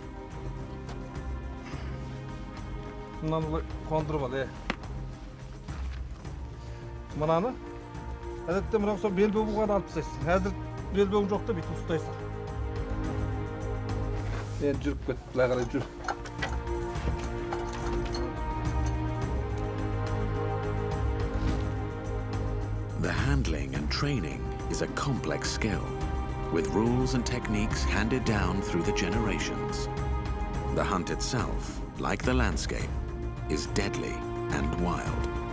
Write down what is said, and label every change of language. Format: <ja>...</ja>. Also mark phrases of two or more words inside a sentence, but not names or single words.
<kk>Мынаны қондырып ал. Мынаны әдетте мынау сол бел буған алып тастайсың. Әзір бел буған жоқ та бүйтіп ұстайсың. Жүріп кет, былай қарай жүр.</kk> <en>The handling and training is a complex skill, with rules and techniques handed down through the generations. The hunt itself, like the landscape, is deadly and wild.</en>